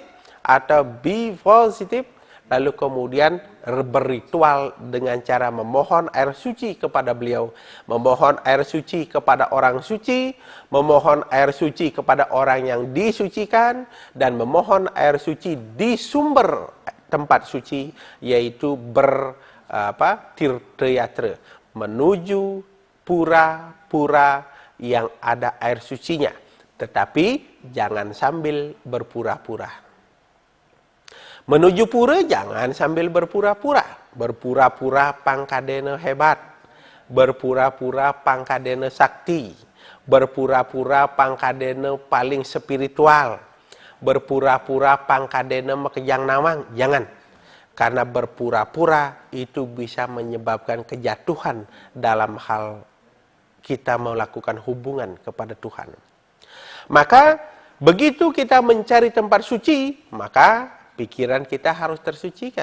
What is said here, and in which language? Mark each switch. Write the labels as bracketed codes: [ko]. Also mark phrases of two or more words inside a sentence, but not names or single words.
[id] atau be positif, lalu kemudian berritual dengan cara memohon air suci kepada beliau, memohon air suci kepada orang suci, memohon air suci kepada orang yang disucikan, dan memohon air suci di sumber tempat suci, yaitu tirthayatra, menuju pura-pura yang ada air sucinya. Tetapi jangan sambil berpura-pura. Menuju pura jangan sambil berpura-pura. Berpura-pura pangkadena hebat. Berpura-pura pangkadena sakti. Berpura-pura pangkadena paling spiritual. Berpura-pura [ban] pangkadena makejang nawang. [id] Jangan. Karena berpura-pura itu bisa menyebabkan kejatuhan dalam hal kita melakukan hubungan kepada Tuhan. Maka begitu kita mencari tempat suci, maka pikiran kita harus tersucikan.